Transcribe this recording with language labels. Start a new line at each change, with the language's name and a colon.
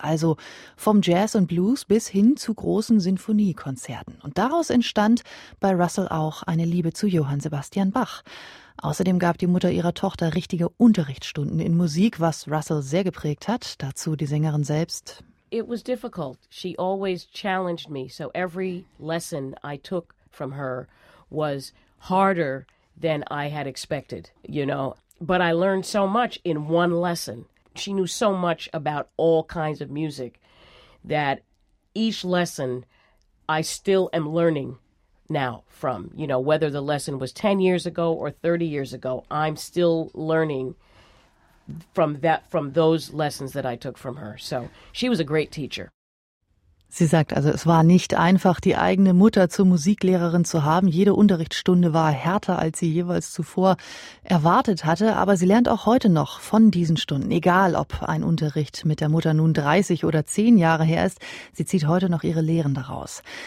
German: Also vom Jazz und Blues bis hin zu großen Sinfoniekonzerten. Und daraus entstand bei Russell auch eine Liebe zu Johann Sebastian Bach. Außerdem gab die Mutter ihrer Tochter richtige Unterrichtsstunden in Musik, was Russell sehr geprägt hat, dazu die Sängerin selbst.
English: It was difficult. She always challenged me, so every lesson I took from her was harder than I had expected, you know. But I learned so much in one lesson. She knew so much about all kinds of music that each lesson I still am learning. Now from, you know, whether the lesson was 10 years ago or 30 years ago, I'm still learning from those lessons that I took from her. So she was a great teacher.
German: Sie sagt also, es war nicht einfach, die eigene Mutter zur Musiklehrerin zu haben. Jede Unterrichtsstunde war härter, als sie jeweils zuvor erwartet hatte. Aber sie lernt auch heute noch von diesen Stunden. Egal, ob ein Unterricht mit der Mutter nun 30 oder 10 Jahre her ist, sie zieht heute noch ihre Lehren daraus.